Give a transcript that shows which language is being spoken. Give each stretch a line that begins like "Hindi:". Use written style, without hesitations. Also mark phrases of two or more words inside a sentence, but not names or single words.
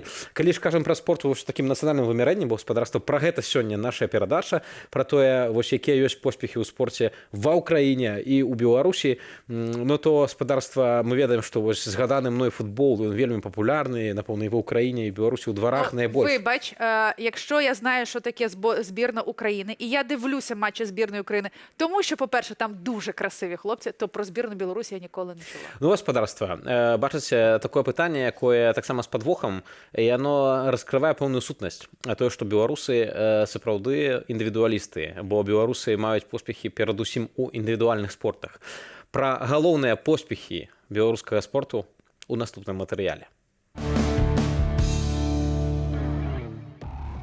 Belarusian: Калі ж кажам пра спорт вось такім нацыянальным вымярэннем, бо гаспадарства, пра гэта сёння наша перадача, пра тое, вось якія ёсць поспехі ў спорце ва ўкраіне і ў Беларусі, ну то гаспадарства, мы ведаем, што вось згаданы мной футбол, ён вельмі папулярны, напэўна, і ва ўкраіне, і Беларусі ў дварах найбольш.
Ukrainian: Вибач, якщо я знаю, що таке збірна України, і я дивлюся матчі збірної України, тому що, по-перше, там дуже красиві хлопці, то про збірну Білорусі я ніколи не чула. Ну,
Belarusian: гаспадарства, бачыце, такое пытанне, якое таксама з падвохам, і яно раскрывае пэўную сутнасць. А тое, што беларусы сапраўды індывідуалісты, бо беларусы маюць поспехі перадусім у індывідуальных спортах. Пра галоўныя поспехі беларускага спорту ў наступным матэрыяле.